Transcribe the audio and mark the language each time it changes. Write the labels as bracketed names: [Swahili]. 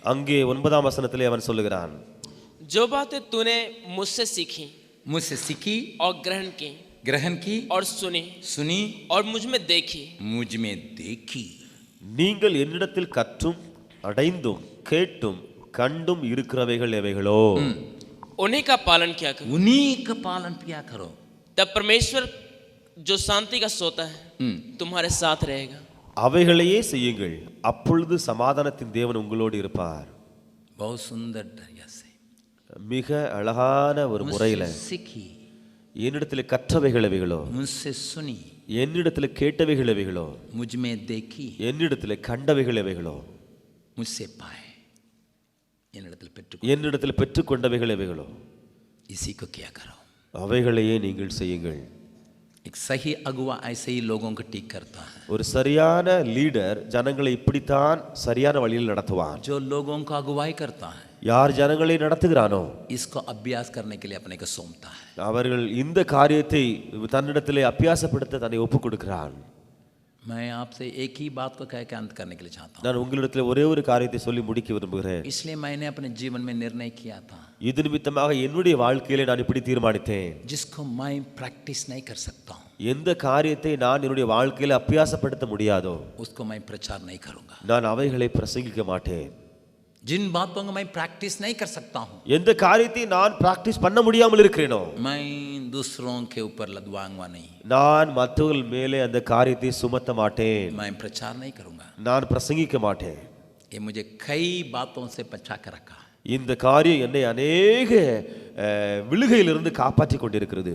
[Tamil] அங்கே 9ஆம் வசனத்திலே அவன் சொல்லுகிறான், [Hindi] जो बातें तूने मुझसे सीखी मुझसे सीखी और ग्रहण की और सुनी और मुझ में देखी, मुझ में देखी. [Tamil] நீங்கள் என்னிடத்தில் கற்றும் அடைந்தும் கேட்டும் கண்டும் இருக்கிறவைகள் எவைகளோ, [Hindi] उन्हीं का पालन किया करो. उन्हीं का पालन किया करो. तब परमेश्वर जो शांति का सोता है तुम्हारे साथ रहेगा. [Tamil] அவைகளையே செய்யுங்கள், அப்பொழுது சமாதானத்தின் தேவன் உங்களோடு இருப்பார். [Hindi] बहुत सुंदर ढंग से [Tamil] மிக அழகான ஒரு முறையில [Hindi] सीखी, [Tamil] என்னிடத்தில் கற்றவைகள் எவைகளோ, [Hindi] मुझसे सुनी, [Tamil] என்னிடத்தில் கேட்டவைகள் எவைகளோ, [Hindi] मुझ में देखी, [Tamil] என்னிடத்தில் கண்டவைகள் எவைகளோ, [Hindi] मुझसे पाए, [Tamil] என்னிடத்தில் பெற்றுக்கொண்டவைகள் எவைகளோ, [Hindi] इसी को किया करो. [Tamil] அவைகளையே நீங்கள் செய்யுங்கள். [Hindi] एक सही अगुवा ऐसे ही लोगों को ठीक करता है. [Tamil] ஒரு சரியான லீடர் ஜனங்களை இப்படித்தான் சரியான வழியில் நடத்துவான். [Hindi] जो लोगों को अगुवाई करता है, [Tamil] யார் ஜனங்களை நடத்துகிறானோ, [Hindi] इसको अभ्यास करने के लिए अपने को सौंपता है. [Tamil] அவர்கள் இந்த காரியத்தை தன்னிடத்திலே அபியாசப்படுத்த தன்னை ஒப்புக் கொடுக்கிறான். [Hindi] मैं आपसे एक ही बात को कह के अंत करने के लिए चाहता हूँ. [Tamil] நான் உங்களிடத்தில் ஒரே ஒரு காரியத்தை சொல்லி முடிக்க விரும்புகிறேன். [Hindi] इसलिए मैंने अपने जीवन में निर्णय किया था, [Tamil] இது நிமித்தமாக என்னுடைய வாழ்க்கையிலே நான் இப்படி தீர்மானித்தேன், [Hindi] जिसको मैं प्रैक्टिस नहीं कर सकता हूँ, [Tamil] எந்த காரியத்தை நான் என்னுடைய வாழ்க்கையில அபியாசப்படுத்த முடியாதோ [Hindi] उसको मैं प्रचार नहीं करूँगा. [Tamil] நான் அவைகளை பிரசங்கிக்க மாட்டேன். [Hindi] जिन बातों को मैं प्रैक्टिस नहीं कर सकता हूं, [Tamil] எந்த காரியத்தை நான் பிராக்டிஸ் பண்ண முடியாமல் இருக்கிறேனோ, [Hindi] मैं दूसरों के ऊपर लदवाऊंगा नहीं, [Tamil] நான் மற்றவர்கள் மேலே அந்த காரியத்தை சுமத்த மாட்டேன், [Hindi] मैं प्रचार नहीं करूंगा। [Tamil] நான் பிரசங்கிக்க மாட்டேன். [Hindi] ये मुझे कई बातों से बचा कर रखा। [Tamil] இந்த காரியம் என்னை அநேக விழுகையிலிருந்து காப்பாற்றி கொண்டிருக்கிறது.